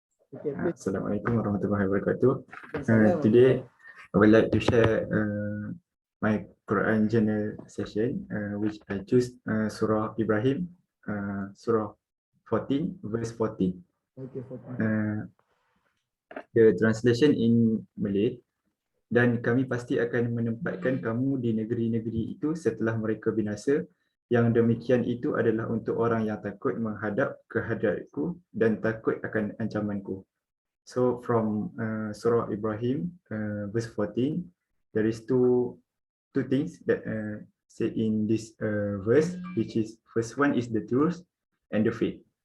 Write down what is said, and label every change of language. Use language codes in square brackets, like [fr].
[en] Okay, please. [ar] Assalamualaikum warahmatullahi wabarakatuh. Salam. [en] Today, I would like to share my Quran journal session, which I choose Surah Ibrahim, Surah 14, verse 14. Okay, 14. The translation in Malay, [ms] dan kami pasti akan menempatkan kamu di negeri-negeri itu setelah mereka binasa. Yang demikian itu adalah untuk orang yang takut menghadap kehadratku dan takut akan ancamanku. [en] So from Surah Ibrahim, verse 14, there is two things that said in this verse, which is first one is the truth and the faith.